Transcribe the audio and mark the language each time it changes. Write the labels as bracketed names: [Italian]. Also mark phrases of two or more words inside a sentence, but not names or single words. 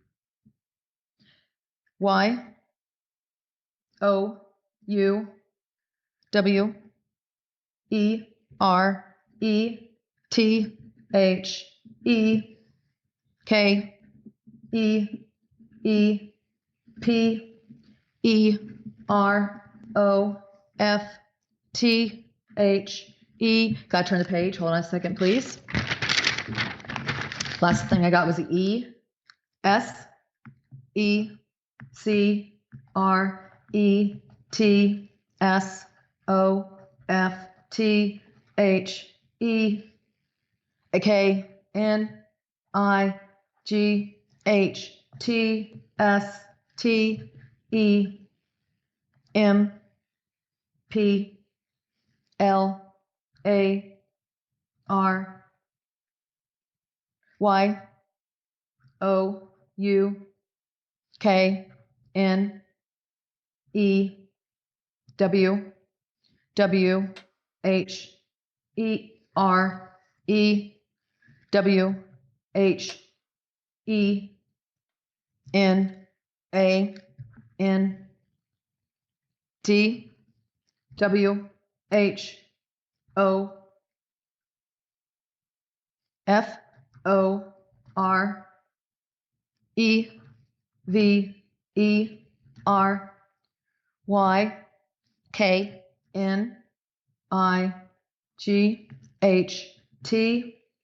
[English] Y O U W E R E T H E K E E P E R O F T H E. Gotta turn the page. Hold on a second, please. Last thing I got was the E. S E C R E T S O F T H E K N I G H T S T E M P L A R Y O U K N E W W H E R E W H E N A N D W H O F O R E V E R Y K N I G H T